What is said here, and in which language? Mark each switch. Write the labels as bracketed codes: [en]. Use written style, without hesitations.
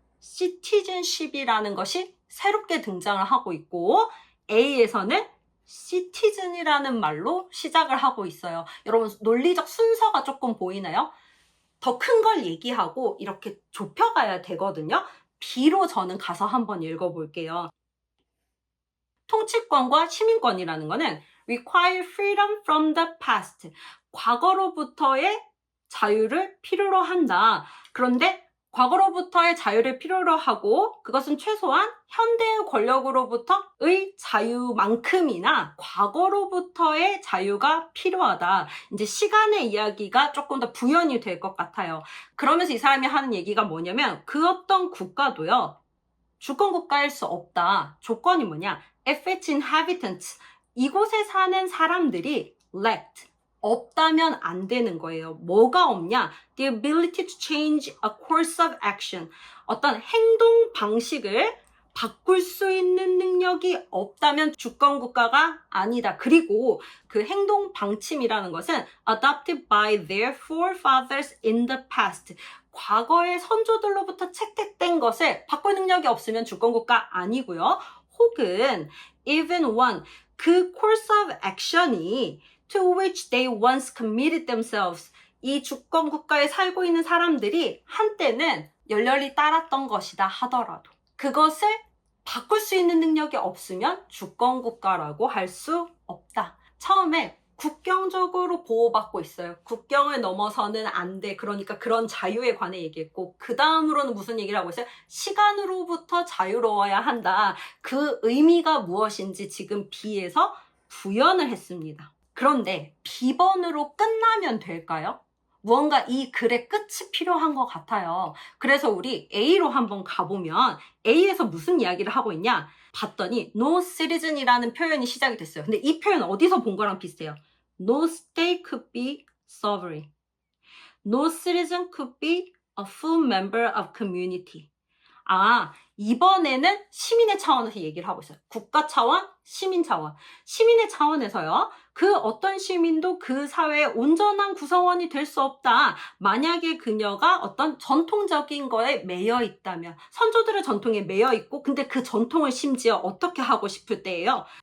[ko] citizenship이라는 것이 새롭게 등장을 하고 있고 A에서는 citizen이라는 말로 시작을 하고 있어요. 여러분 논리적 순서가 조금 보이나요? 더 큰 걸 얘기하고 이렇게 좁혀가야 되거든요. B로 저는 가서 한번 읽어볼게요. 통치권과 시민권이라는 거는 [en] require freedom from the past. [ko] 과거로부터의 자유를 필요로 한다. 그런데 과거로부터의 자유를 필요로 하고 그것은 최소한 현대의 권력으로부터의 자유만큼이나 과거로부터의 자유가 필요하다. 이제 시간의 이야기가 조금 더 부연이 될 것 같아요. 그러면서 이 사람이 하는 얘기가 뭐냐면 그 어떤 국가도요. 주권국가일 수 없다. 조건이 뭐냐? [en] If its inhabitants. [ko] 이곳에 사는 사람들이 [en] lacked. [ko] 없다면 안 되는 거예요. 뭐가 없냐? [en] The ability to change a course of action. [ko] 어떤 행동 방식을 바꿀 수 있는 능력이 없다면 주권국가가 아니다. 그리고 그 행동 방침이라는 것은 [en] adopted by their forefathers in the past. [ko] 과거의 선조들로부터 채택된 것을 바꿀 능력이 없으면 주권국가 아니고요. 혹은 [en] even one. 그 course of action이 to which they once committed themselves. [ko] 이 주권 국가에 살고 있는 사람들이 한때는 열렬히 따랐던 것이다 하더라도 그것을 바꿀 수 있는 능력이 없으면 주권 국가라고 할 수 없다. 처음에 국경적으로 보호받고 있어요. 국경을 넘어서는 안 돼. 그러니까 그런 자유에 관해 얘기했고 그 다음으로는 무슨 얘기를 하고 있어요? 시간으로부터 자유로워야 한다. 그 의미가 무엇인지 지금 B에서 부연을 했습니다. 그런데 B번으로 끝나면 될까요? 무언가 이 글의 끝이 필요한 것 같아요. 그래서 우리 A로 한번 가보면 A에서 무슨 이야기를 하고 있냐? 봤더니 [en] no citizen [ko] 이라는 표현이 시작이 됐어요. 근데 이 표현 어디서 본 거랑 비슷해요. [en] No state could be sovereign. No citizen could be a full member of community. [ko] 이번에는 시민의 차원에서 얘기를 하고 있어요. 국가 차원, 시민 차원. 시민의 차원에서요. 그 어떤 시민도 그 사회의 온전한 구성원이 될 수 없다. 만약에 그녀가 어떤 전통적인 거에 매여 있다면 선조들의 전통에 매여 있고 근데 그 전통을 심지어 어떻게 하고 싶을 때예요.